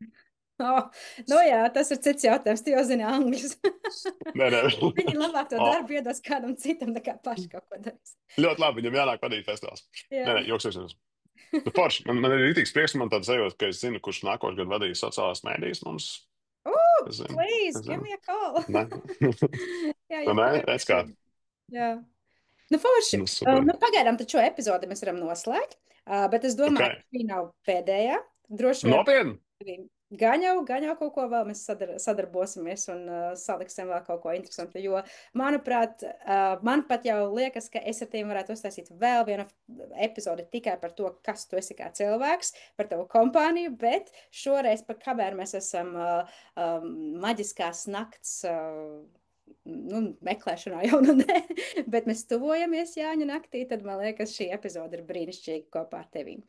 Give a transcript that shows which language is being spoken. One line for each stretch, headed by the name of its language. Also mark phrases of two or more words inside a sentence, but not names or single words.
Latvian: Jā, tas ir cits jautājums. Tu jau zini angļus. Nē. Viņi labāk to darbu iedos kādam citam, nekā paši kaut ko darīs. Ļoti labi, viņam jānāk vadīt festivāls. Nē, joks. Forši, man ir rītīgs prieks, man tāds sajūta, ka es zinu, kurš nākošais gadu vadīs sociālās mēdīs mums.
English: Please, give me a call.
Latvian: Nē, redz kā. Jā. Nu, forši. Pagaidām tad šo epizodi mēs varam noslēgt, bet es domāju, ka šī nav pēdējā. Droši vien. Nopietni? Gan jau kaut ko vēl mēs sadarbosimies un saliksim vēl kaut ko interesantu, jo, manuprāt, man pat jau liekas, ka es ar tiem varētu uztaisīt vēl vienu epizodi tikai par to, kas tu esi kā cilvēks, par tavu kompāniju, bet šoreiz, kamēr mēs esam maģiskās nakts meklēšanā jau nē, bet mēs tuvojamies Jāņa naktī, tad man liekas, šī epizode ir brīnišķīga kopā ar tevīm.